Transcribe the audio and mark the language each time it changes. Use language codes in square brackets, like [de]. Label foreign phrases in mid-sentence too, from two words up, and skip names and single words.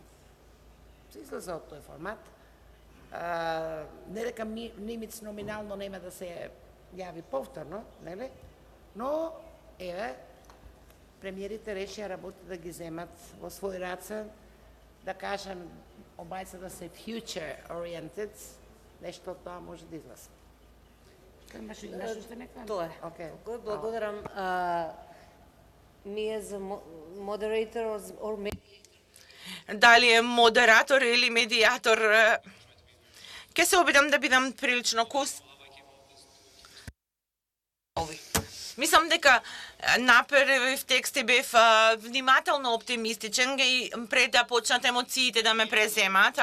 [mk] Се излезе од тој формат. Не дека Немец номинално нема да се јави повторно, нели? Но, еве, премиерите решија работи да ги земат во свој раце, да кажем, обајца да се [en] future oriented, [mk] нешто од тоа може да излезе. Тоа е. [en] Okay. [mk] Благодарам. Ми е за [en] moderator or [mk] Дали е модератор или медиатор, ќе се обидам да бидам прилично Мислам дека направив текст и бев внимателно оптимистичен и пред да почнат емоциите да ме преземат.